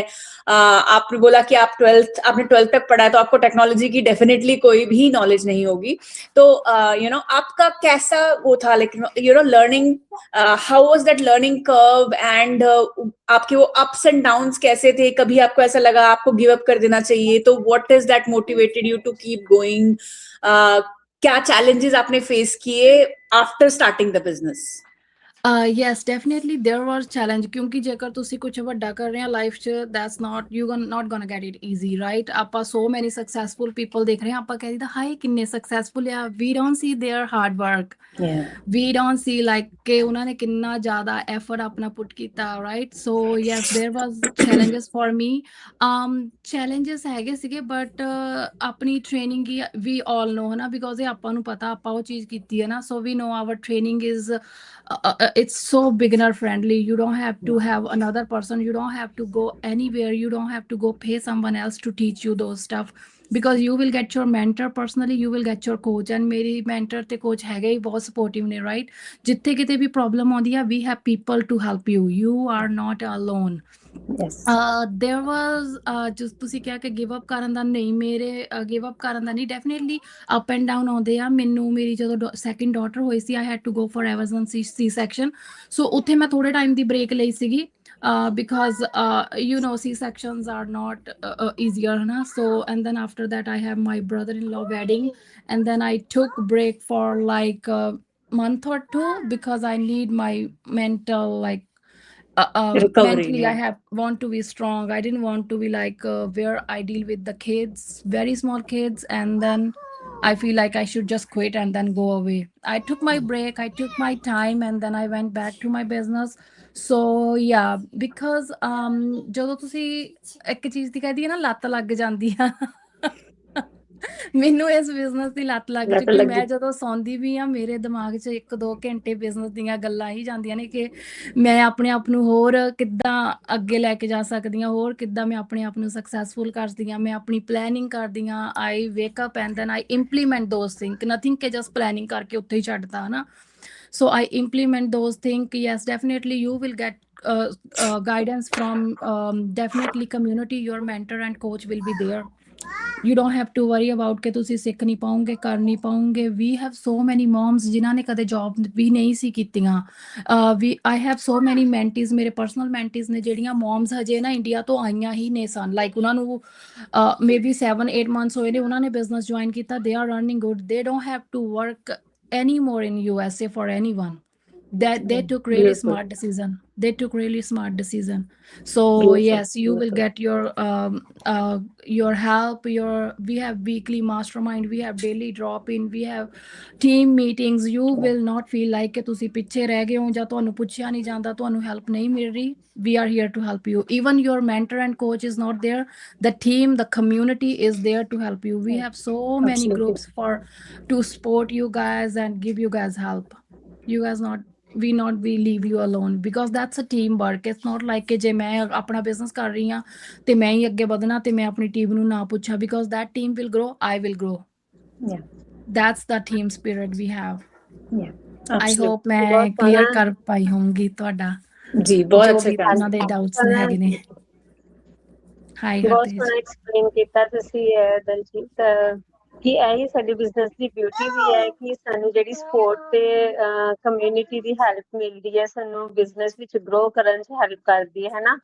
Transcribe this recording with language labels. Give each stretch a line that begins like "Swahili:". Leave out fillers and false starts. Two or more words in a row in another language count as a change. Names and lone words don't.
Hindi: आपने बोला कि आपने 12th तक पढ़ा है, तो आपको टेक्नोलॉजी की डेफिनेटली कोई भी नॉलेज नहीं होगी। तो आपका कैसा वो था,
English: like learning, how was that learning curve, and
Hindi: आपके वो
English: ups and downs
Hindi: कैसे थे? कभी आपको ऐसा लगा आपको
English: give up
Hindi: कर देना चाहिए?
English: तो what is that motivated you to keep going?
Hindi: क्या चैलेंजेस आपने फेस किए
English: after starting the business? Yes, definitely there was challenge,
Punjabi: ਕਿਉਂਕਿ ਜੇਕਰ ਤੁਸੀਂ ਕੁਝ ਵੱਡਾ ਕਰ ਰਹੇ ਆ ਲਾਈਫ 'ਚ,
English: that's not gonna get it easy, right?
Punjabi: ਆਪਾਂ
English: so many successful people
Punjabi: ਦੇਖ ਰਹੇ ਆ, ਆਪਾਂ ਕਹਿ ਦਿੰਦਾ ਹਾਏ ਕਿੰਨੇ successful ਆ,
English: we don't see their hard work, we don't see like
Punjabi: ਕਿ ਉਹਨਾਂ ਨੇ ਕਿੰਨਾ ਜ਼ਿਆਦਾ effort ਆਪਣਾ put ਕੀਤਾ,
English: right? So yes, there was challenges for me, challenges
Punjabi: ਹੈਗੇ ਸੀਗੇ, but ਆਪਣੀ training ਹੀ
English: we all know
Punjabi: ਹਨਾ, because ਇਹ ਆਪਾਂ ਨੂੰ ਪਤਾ, ਆਪਾਂ ਉਹ ਚੀਜ਼ ਕੀਤੀ ਹੈ ਨਾ,
English: so we know our training is it's so beginner friendly. You don't have to have another person, you don't have to go anywhere, you don't have to go pay someone else to teach you those stuff, because you will get your mentor personally, you will get your coach, and मेरी mentor te coach
Punjabi: ਹੈਗੇ ਹੀ ਬਹੁਤ
English: supportive ने, right?
Punjabi: ਜਿਥੇ ਕਿਤੇ ਭੀ problem ਆਉਂਦੀ ਹੈ,
English: we have people to help you, you are not alone. Yes. There was just
Punjabi: ਤੁਸੀਂ ਕਿਹਾ ਕਿ
English: give up
Punjabi: ਕਰਨ ਦਾ ਨਹੀਂ, ਮੇਰੇ
English: give up
Punjabi: ਕਰਨ ਦਾ ਨਹੀਂ, ਡੈਫੀਨੇਟਲੀ
English: up and down
Punjabi: ਆਉਂਦੇ ਆ। ਮੈਨੂੰ ਮੇਰੀ ਜਦੋਂ
English: second daughter
Punjabi: ਹੋਈ ਸੀ,
English: I had to go for emergency C section,
Punjabi: ਸੋ ਉੱਥੇ ਮੈਂ ਥੋੜੇ ਟਾਈਮ ਦੀ ਬ੍ਰੇਕ ਲਈ ਸੀਗੀ,
English: because C-sections are not easier, na? So and then after that I have my brother-in-law wedding, and then I took break for like a month or two, because I need my mental like recovery, mentally, yeah. I want to be strong. I didn't want to be like where I deal with the kids, very small kids, and then I feel like I should just quit and then go away. I took my break, I took my time, and then I went back to my business. So yeah,
Punjabi: because ਜਦੋਂ ਤੁਸੀਂ ਇੱਕ ਚੀਜ਼ ਦੀ ਕਹਦੀ ਹੈ ਨਾ, ਲੱਤ ਲੱਗ ਜਾਂਦੀ ਆ, ਮੈਨੂੰ ਇਸ ਬਿਜ਼ਨਸ ਦੀ ਲੱਤ ਲੱਗ ਚੁੱਕੀ। ਮੈਂ ਜਦੋਂ ਸੌਂਦੀ ਵੀ ਆ, ਮੇਰੇ ਦਿਮਾਗ 'ਚ 1-2 ਘੰਟੇ ਬਿਜ਼ਨਸ ਦੀਆਂ ਗੱਲਾਂ ਹੀ ਜਾਂਦੀਆਂ ਨੇ, ਕਿ ਮੈਂ ਆਪਣੇ ਆਪ ਨੂੰ ਹੋਰ ਕਿੱਦਾਂ ਅੱਗੇ ਲੈ ਕੇ ਜਾ ਸਕਦੀ ਹਾਂ, ਹੋਰ ਕਿੱਦਾਂ ਮੈਂ ਆਪਣੇ ਆਪ ਨੂੰ ਸਕਸੈਸਫੁਲ ਕਰਦੀ ਹਾਂ, ਮੈਂ ਆਪਣੀ ਪਲੈਨਿੰਗ ਕਰਦੀ ਹਾਂ।
English: I wake up and then I implement those thing, nothing
Punjabi: ਕਿ ਜਸਟ ਪਲੈਨਿੰਗ ਕਰਕੇ ਉੱਥੇ ਹੀ ਛੱਡਤਾ ਹੈ ਨਾ।
English: So I implement those things. Yes, definitely you will get guidance from definitely community. Your mentor and coach will be there. You don't have to worry about
Punjabi: ਕਿ ਤੁਸੀਂ ਸਿੱਖ ਨਹੀਂ ਪਾਉਂਗੇ,
English: ਕਰ ਨਹੀਂ ਪਾਉਂਗੇ। We have so many moms
Punjabi: ਜਿਨ੍ਹਾਂ ਨੇ ਕਦੇ ਜੌਬ ਵੀ ਨਹੀਂ ਸੀ ਕੀਤੀਆਂ।
English: I have so many mentees,
Punjabi: ਮੇਰੇ personal mentees ਨੇ, ਜਿਹੜੀਆਂ moms ਹਜੇ ਨਾ ਇੰਡੀਆ ਤੋਂ ਆਈਆਂ ਹੀ ਨੇ ਸਨ, ਲਾਈਕ ਉਹਨਾਂ ਨੂੰ maybe 7-8 months ਹੋਏ ਨੇ, ਉਹਨਾਂ ਨੇ business join ਕੀਤਾ,
English: they are earning good, they don't have to work anymore in USA for anyone. that they took really Beautiful. smart decision. They took really smart decision. So Beautiful. yes, you will Beautiful. get your help. We have weekly mastermind, we have daily drop in, we have team meetings. You will not feel like
Punjabi: ਕਿ ਤੁਸੀਂ ਪਿੱਛੇ ਰਹਿ ਗਏ ਹੋ ਜਾਂ ਤੁਹਾਨੂੰ ਪੁੱਛਿਆ ਨਹੀਂ ਜਾਂਦਾ, ਤੁਹਾਨੂੰ help ਨਹੀਂ ਮਿਲ ਰਹੀ.
English: We are here to help you. Even your mentor and coach is not there, the team, the community is there to help you. We have so many Absolutely. groups to support you guys and give you guys help. You guys we leave you alone, because that's a teamwork. It's not like
Punjabi: ਕਿ ਜੇ ਮੈਂ ਆਪਣਾ business ਕਰ ਰਹੀ ਹਾਂ ਤੇ ਮੈਂ ਹੀ ਅੱਗੇ ਵਧਣਾ ਤੇ ਮੈਂ ਆਪਣੀ ਟੀਮ ਨੂੰ ਨਾ ਪੁੱਛਾਂ,
English: because that team will grow, I will grow. Yeah. That's the team spirit we have. Yeah. I Absolutely. hope ਮੈਂ
Punjabi: ਬਹੁਤ
English: clear
Punjabi: ਸੋਹਣਾ। ਕਰ ਪਾਈ ਹੋਊਂਗੀ ਤੁਹਾਡਾ ਜੀ ਬਹੁਤ ਜੋ ਅੱਛਾ ਵੀ ਕਰ ਉਹਨਾਂ ਦੇ ਡਾਊਟਸ ਹੈਗੇ ਨੇ। ਹਾਈ ਬਹੁਤ ਹਰਤੇਜ। ਸੋਹਣਾ ਐਕਸਪਲੇਨ ਕੀਤਾ ਤੁਸੀਂ ਦਲਜੀਤ, ਕਿ ਇਹੀ ਸਾਡੀ ਬਿਜ਼ਨਸ ਦੀ ਬਿਊਟੀ ਵੀ ਹੈ ਕਿ ਸਾਨੂੰ ਜਿਹੜੀ ਸਪੋਰਟ ਤੇ ਕਮਿਊਨਿਟੀ ਦੀ ਹੈਲਪ ਮਿਲਦੀ ਹੈ, ਸਾਨੂੰ ਬਿਜ਼ਨਸ ਵਿੱਚ ਗਰੋ ਕਰਨ 'ਚ ਹੈਲਪ ਕਰਦੀ ਹੈ ਨਾ।